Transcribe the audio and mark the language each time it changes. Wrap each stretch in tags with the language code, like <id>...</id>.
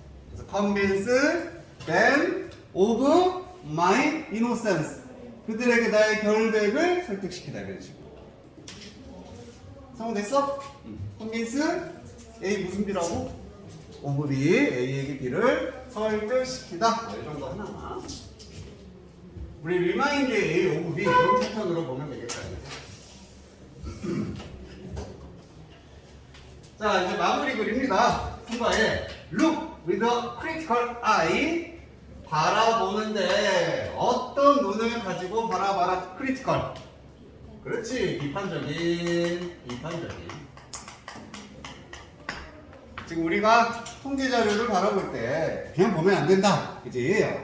<ko>그래서</ko> <en>convince them of my innocence.</en> <ko>그들에게 나의 결백을 설득시키다. 이런 식으로. 성공됐어?</ko> <en>convince A</en> <ko>무슨 B라고?</ko> <en>of B,</en> <ko>A에게 B를 설득시키다. 이 정도 하나. 우리</ko> <en>remind A of B</en> <ko>이런 패턴으로 보면 되겠다. 자, 이제 마무리 글입니다. 통과에</ko> <en>look with a critical eye.</en> <ko>바라보는데 어떤 눈을 가지고 바라봐라. critical. 그렇지. 비판적인. 지금 우리가 통계 자료를 바라볼 때 그냥 보면 안 된다. 그지?</ko>